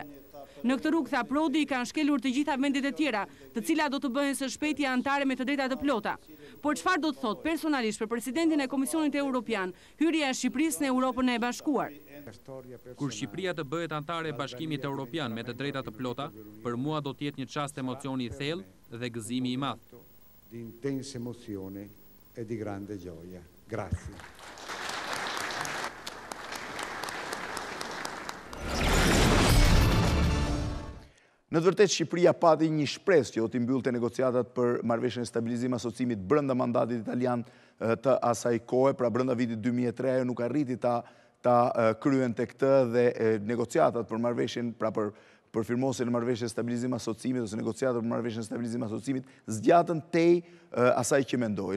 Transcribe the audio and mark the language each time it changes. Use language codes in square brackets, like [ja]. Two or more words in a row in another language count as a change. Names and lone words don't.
[sq] Në këtë rrugë, tha Prodi, kanë shkelur të gjitha vendet e tjera, të cilat do të bëhen së shpejti anëtare me të drejta të plota. Por çfarë do të thotë personalisht për presidentin e Komisionit Europian, hyrja e Shqipërisë në Europën e Bashkuar? Kur Shqipëria të bëhet anëtare e Bashkimit Europian me të drejta të plota, për mua do të jetë një çast emocioni i thellë dhe gëzimi i madh. [it] Di intensa emozione e di grande gioia. Grazie. [sq] Në të vërtetë Shqipëria pati një shpresë që do t'i mbyllte negociatat për marrëveshjen e stabilizimit asociimit brenda mandatit italian të asaj kohe, pra brenda vitit 2003 ajo nuk arriti ta kryen të këtë dhe negociatat për marrëveshjen, pra për firmosjen e marrëveshjes stabilizim asociimit ose negociatat për marrëveshjen stabilizim asociimit zgjatën tej asaj që mendoi.